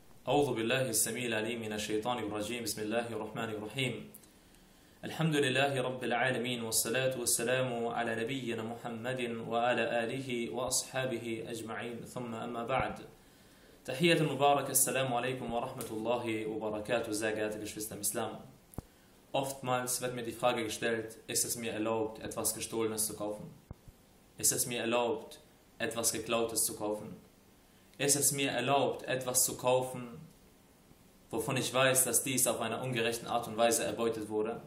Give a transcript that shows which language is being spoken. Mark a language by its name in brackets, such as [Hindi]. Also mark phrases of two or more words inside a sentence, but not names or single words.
[Arabic] أعوذ بالله السميع العليم من الشيطان الرجيم بسم الله الرحمن الرحيم الحمد لله رب العالمين والصلاة والسلام على نبينا محمد وعلى آله وأصحابه أجمعين ثم أما بعد تحية المباركة، السلام عليكم ورحمة الله وبركاته, [German] sehr geehrte Geschwister im Islam. Oftmals wird mir die Frage gestellt, ist es mir erlaubt, etwas Gestohlenes zu kaufen? Ist es mir erlaubt, etwas Geklautes zu kaufen? Ist es mir erlaubt, etwas zu kaufen, wovon ich weiß, dass dies auf einer ungerechten Art und Weise erbeutet wurde?